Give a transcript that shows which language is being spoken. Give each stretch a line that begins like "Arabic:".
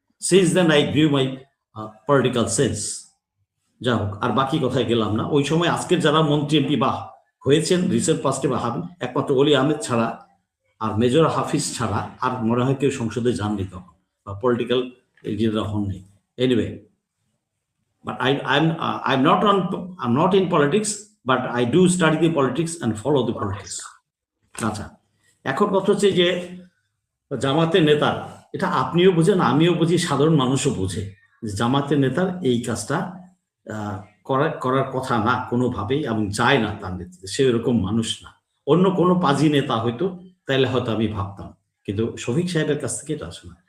English: Since then I grew my political sense.
Bangla: যা হোক, আর বাকি কথায় গেলাম না। ওই সময় আজকের যারা মন্ত্রী এমপি বা হয়েছেন রিসেন্ট পাস্টে বা হবেন, একমাত্র অলি আহমেদ ছাড়া আর মেজর হাফিজ ছাড়া আর মনে হয় কেউ সংসদে যাননি তখন, বা পলিটিক্যাল লিডার হননি।
English: Anyway, but I'm not in politics, but I do study the politics and follow the politics.
Bangla: আচ্ছা, এখন কথা হচ্ছে যে জামাতের নেতার, এটা আপনিও বুঝেন আমিও বুঝি, সাধারণ মানুষও বুঝে, জামাতের নেতার এই কাজটা করার কথা না কোনোভাবেই, এবং যায় না তার নেতৃত্বে, সে এরকম মানুষ না। অন্য কোনো পাজি নেতা হয়তো, তাইলে হয়তো আমি ভাবতাম, কিন্তু শফিক সাহেবের কাছ থেকে এটা আসে না।